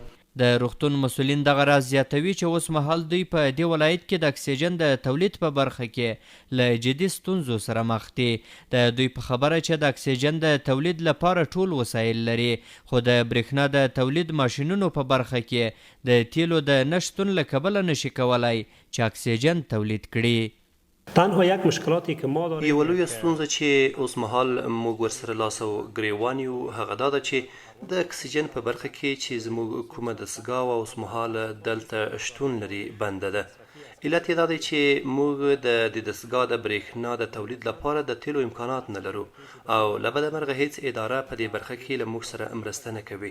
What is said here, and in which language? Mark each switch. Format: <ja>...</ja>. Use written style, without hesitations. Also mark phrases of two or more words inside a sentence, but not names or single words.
<ps>د روغتون مسؤلین دغه راز زیاتوي چې اوس مهال دوی په دې ولایت کې د اکسیجن د تولید په برخه کې له جدي ستونزو سره مخ دي. د دوی په خبره چې د اکسیجن د تولید لپاره ټول وسایل لري خو د برېښنا د تولید ماشینونو په برخه کې د تیلو د نشتون له کبله نشي کولای چې اکسیجن تولید کړي.</ps> <fa>تنها یک مشکلاتی که ما داریم</fa> <ps>یوه لویه ستونزه چې اوس مهال موږ ورسره لاس او ګریوان یو هغه دا ده چې د اکسیجن په برخه کې چې زموږ کومه دستګاه اوس مهال دلته شتون لري بنده ده. علت یې دا دی چې موږ د دې دستګاه د برېښنا د تولید لپاره د تیلو امکانات نه لرو او له بده مرغه هیڅ اداره په دې برخه کې له موږ سره مرسته نه کوي.</ps>